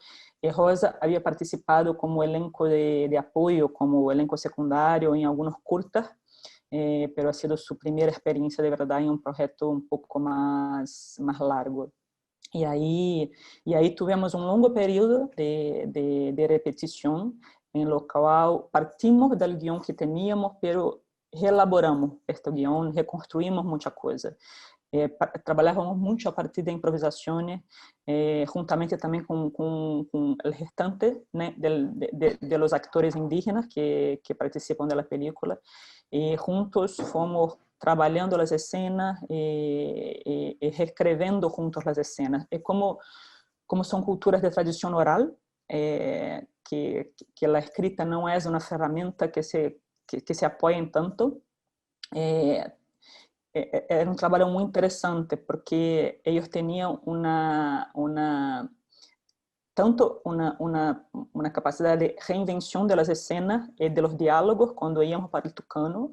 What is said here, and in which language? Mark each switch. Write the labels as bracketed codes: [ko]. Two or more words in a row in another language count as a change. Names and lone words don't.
[es] Y Rosa había participado como elenco de apoyo, como elenco secundario en algunos curtas, pero ha sido su primera experiencia de verdad en un proyecto un poco más largo. Y ahí tuvimos un largo periodo de repetición, en lo cual partimos del guión que teníamos, pero reelaboramos este guión, reconstruimos mucha coisa. [pt] Trabalhávamos muito a partir de improvisações, juntamente também com o restante, né, [es] de los actores indígenas [pt] que participam da película, e juntos fomos trabalhando as cenas e reescrevendo juntos as cenas. É como são culturas de tradição oral, que a escrita não é uma ferramenta que se apoia em tanto. [es] Era un trabajo muy interesante porque ellos tenían tanto una capacidad de reinvención de las escenas y de los diálogos cuando íbamos para el tucano.